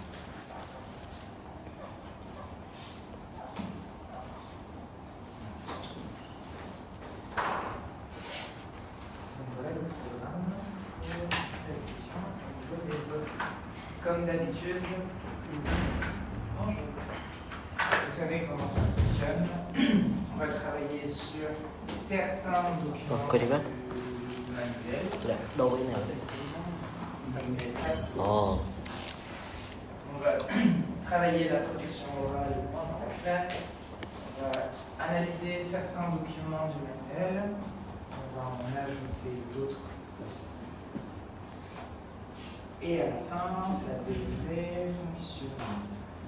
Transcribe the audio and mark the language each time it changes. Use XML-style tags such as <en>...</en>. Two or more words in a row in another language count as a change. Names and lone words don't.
<fr>Donc voilà le programme pour cette session au niveau des autres. Comme d'habitude, bonjour. Vous savez comment ça fonctionne. On va travailler sur certains documents</fr> <vi>Có đi bác?</vi> <fr>du manuel.</fr> <vi>Dạ, đâu cái nào đấy?</vi> <fr>Oh. On va travailler la production orale pendant la classe. On va analyser certains documents du manuel. On va en ajouter d'autres aussi. Et à la fin, ça devrait fonctionner.</fr>